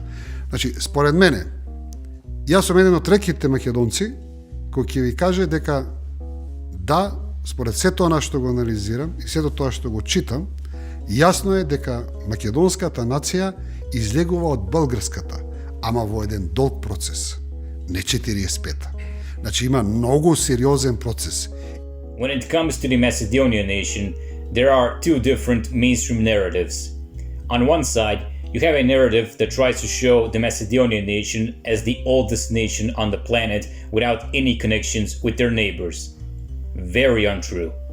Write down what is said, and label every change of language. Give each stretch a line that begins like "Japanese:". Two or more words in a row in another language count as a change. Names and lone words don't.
Macedonian: Значи, според мене, јас сум еден од ретките македонци кој ќе ви каже дека да, според сето она што го анализирам и сето тоа што го читам, јасно е дека македонската нација излегува од българската, ама во еден долг процес, не 45-та. Значи има многу сериозен процес.
English: When it comes to the Macedonian nation, there are two different mainstream narratives. On one side, you have a narrative that tries to show the Macedonian nation as the oldest nation on the planet without any connections with their neighbors. Very untrue.